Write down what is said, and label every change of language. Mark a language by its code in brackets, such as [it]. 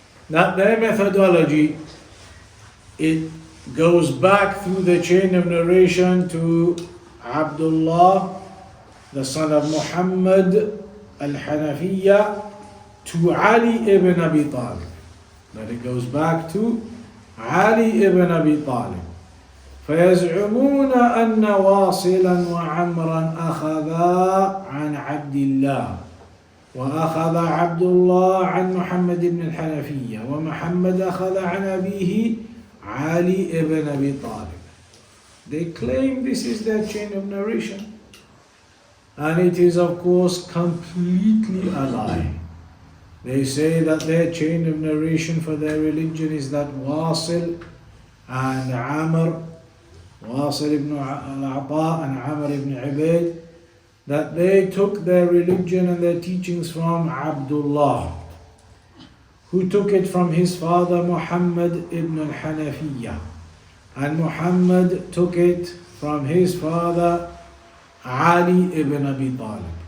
[en] that their methodology, it goes back through the chain of narration to Abdullah, the son of Muhammad al-Hanafiya, to Ali ibn Abi Talib. That it goes back to Ali ibn Abi Talib. [ar] فيزعمون أن واصلا وعمرا أخذا عن عبد الله، وأخذ عبد الله عن محمد بن الحنفية، ومحمد أخذ عن أبيه علي ibn Abi Talib. [en] They claim this is their chain of narration, and it is of course completely a lie. They say that their chain of narration for their religion is that Wasil and Amr, Wasil ibn al-Ata and Amr ibn Ubayd, that they took their religion and their teachings from Abdullah, who took it from his father Muhammad ibn al-Hanafiya, and Muhammad took it from his father Ali ibn Abi Talib.